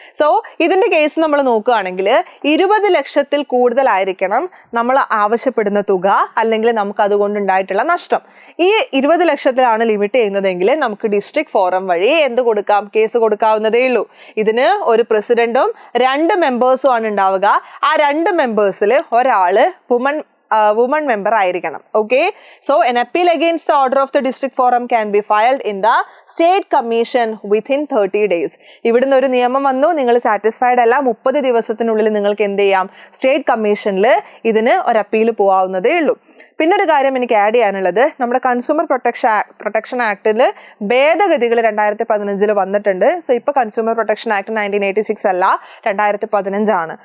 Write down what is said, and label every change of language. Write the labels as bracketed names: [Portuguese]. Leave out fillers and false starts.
[Malayalam] So ഇതിന്റെ case നമ്മൾ നോക്കുകയാണെങ്കിൽ 20 ലക്ഷത്തിൽ കൂടുതലായിരിക്കണം നമ്മൾ ആവശ്യപ്പെടുന്ന തുക, അല്ലെങ്കിൽ നമുക്ക് അതുകൊണ്ടുണ്ടായിട്ടുള്ള നഷ്ടം. ഈ 20 ലക്ഷത്തിലാണ് ലിമിറ്റ് ചെയ്യുന്നതെങ്കിൽ നമുക്ക് ഡിസ്ട്രിക്ട് ഫോറം വഴി എന്ത് കൊടുക്കാം? കേസ് കൊടുക്കാവുന്നതേ ഉള്ളൂ. ഇതിന് ഒരു പ്രസിഡന്റും 2 മെമ്പേഴ്സും ആണ് ഉണ്ടാവുക. ആ 2 മെമ്പേഴ്സിൽ ഒരാള് woman member ആയിരിക്കണം. [English] Okay, so an appeal against the order of the district forum can be filed in the state commission within 30 days. [Malayalam] ഇവിടുന്ന് ഒരു നിയമം വന്നു, നിങ്ങൾ സാറ്റിസ്ഫൈഡ് അല്ല, 30 ദിവസത്തിനുള്ളിൽ നിങ്ങൾക്ക് എന്ത് ചെയ്യാം? സ്റ്റേറ്റ് കമ്മീഷനിൽ ഇതിന് ഒരു അപ്പീൽ പോവാവുന്നതേ ഉള്ളൂ. പിന്നെ ഒരു കാര്യം എനിക്ക് ആഡ് ചെയ്യാനുള്ളത്, നമ്മുടെ കൺസ്യൂമർ പ്രൊട്ടക്ഷൻ ആക്ടിൽ ഭേദഗതികൾ 2015 വന്നിട്ടുണ്ട്. സോ ഇപ്പോൾ കൺസ്യൂമർ പ്രൊട്ടക്ഷൻ ആക്ട് 1986 അല്ല, 2015 ആണ്.